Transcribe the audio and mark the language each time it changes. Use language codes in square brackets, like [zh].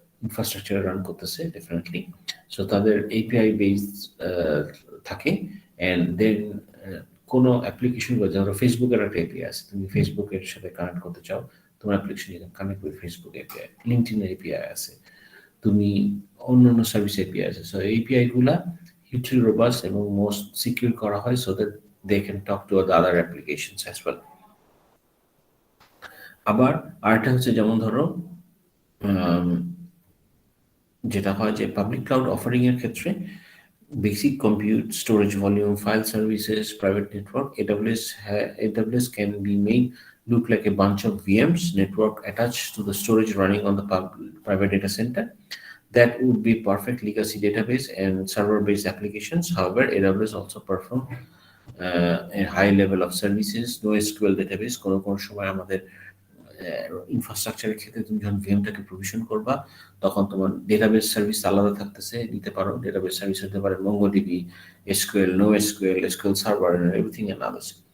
[bn] ইনফ্রাস্ট্রাকচারে run করতেছে definitely. So তাদের API base থাকে, অ্যান্ড দেন কোনো অ্যাপ্লিকেশন, ধরো ফেসবুকের একটা এপিআই আছে, তুমি ফেসবুকের সাথে কানেক্ট করতে চাও, তোমার অ্যাপ্লিকেশন কানেক্ট করে ফেসবুক এপিআই, লিঙ্কডইনের এপিআই আছে, তুমি অন্য অন্য সার্ভিস এপিআই আছে। [en] So API গুলা hugely robust এবং most secure করা হয় so that they can talk to the other applications as well. [bn] আবার আরেকটা হচ্ছে যেমন ধরো যেটা হয় যে পাবলিক ক্লাউড অফারিং এর ক্ষেত্রে [en] basic compute, storage volume, file services, private network, AWS can be made look like a bunch of VMs network attached to the storage running on the private data center. That would be perfect legacy database and server-based applications. However, AWS also perform a high level of services, NoSQL database, [bn] কোনো সময় আমাদের ইনফ্রাস্ট্রাকচারের ক্ষেত্রে তুমি যখন ভিএমটাকে provision করবা তখন তোমার database service আলাদা থাকতেছে, নিতে পারো। ডেটাবেস সার্ভিস হতে পারে MongoDB, SQL, no SQL, SQL server, everything and others.